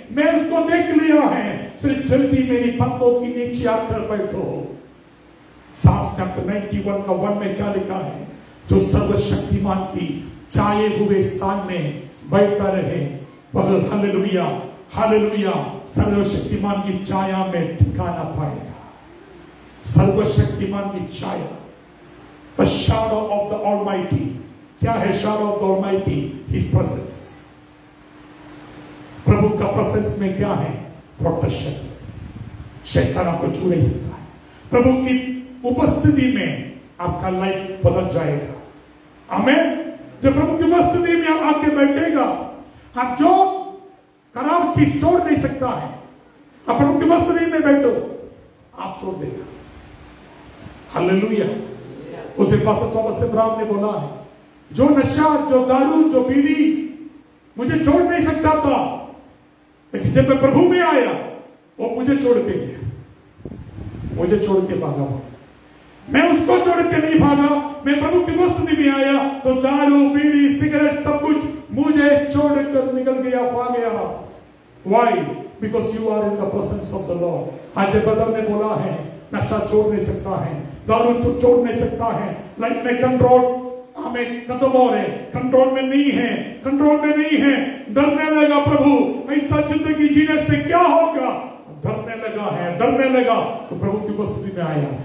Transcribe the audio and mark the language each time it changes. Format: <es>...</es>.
<hi>मैं उसको देख लिया है, सिर्फ जल्दी मेरी पंखों की नीचे आकर बैठो। साफ चैप्टर 91 का 1 में क्या लिखा है? जो सर्वशक्तिमान की छाए हुए स्थान में बैठा रहे वह हालेलुया हालेलुया सर्वशक्तिमान की छाया में ठिकाना पाएगा। सर्वशक्तिमान की छाया,</hi> <en>the shadow of the Almighty।</en> <hi>क्या है</hi> <en>shadow of the Almighty? His presence।</en> <hi>प्रभु का प्रेजेंस में क्या है? प्रोटेक्शन। शैतान आपको छू नहीं सकता है। प्रभु की उपस्थिति में आपका लाइफ बदल जाएगा। आमीन। जब प्रभु की उपस्थिति में आप आके बैठेगा, आप जो खराब चीज छोड़ नहीं सकता है, आप प्रभु की उपस्थिति में बैठो, आप छोड़ देगा। हालेलुया। उसे पास्टर थॉमस से ब्राउन ने बोला है, जो नशा, जो दारू, जो बीड़ी मुझे छोड़ नहीं सकता था, लेकिन जब मैं प्रभु में आया वो मुझे छोड़ के गया, मुझे छोड़ के भागा। मैं उसको छोड़ के नहीं भागा, मैं प्रभु की उपस्थिति में आया तो दारू बीड़ी सिगरेट सब कुछ मुझे छोड़कर निकल गया, भाग गया।</hi> <en>Why? Because you are in the presence of the Lord.</en> <hi>आज ब्रदर ने बोला है नशा छोड़ नहीं सकता है, दारू छोड़ नहीं सकता है, लाइफ में कंट्रोल हमें खत्म हो रहे, कंट्रोल में नहीं है, कंट्रोल में नहीं है, डरने लगा प्रभु ऐसा जिंदगी जीने से क्या होगा, डरने लगा है, डरने लगा तो प्रभु की उपस्थिति में आया।</hi>